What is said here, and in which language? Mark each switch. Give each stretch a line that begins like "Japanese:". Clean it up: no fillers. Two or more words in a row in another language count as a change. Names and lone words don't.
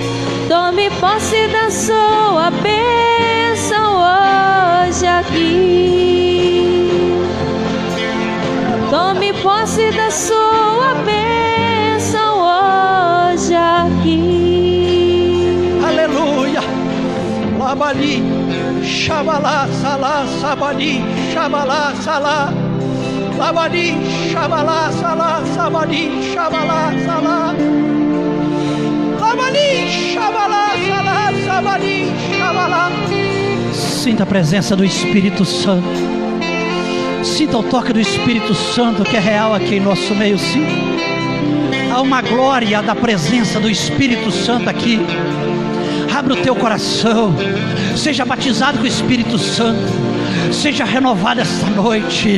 Portuguese: Tome posse da sua bênção hoje aqui. Tome posse da sua bênção hoje aqui. Aleluia. Labali, Shabalá, salá, sabadi. Shabalá, salá. Labadi, Shabalá, salá, sabadi. Shabalá, salá. Labadi, Shabalá, salá, sabadi. Shabalá. Sinta a presença do Espírito Santo. Sinta o toque do Espírito Santo que é real aqui em nosso meio. Sim, há uma glória da presença do Espírito Santo aqui. Abre o teu coração, seja batizado com o Espírito Santo, seja renovado esta noite.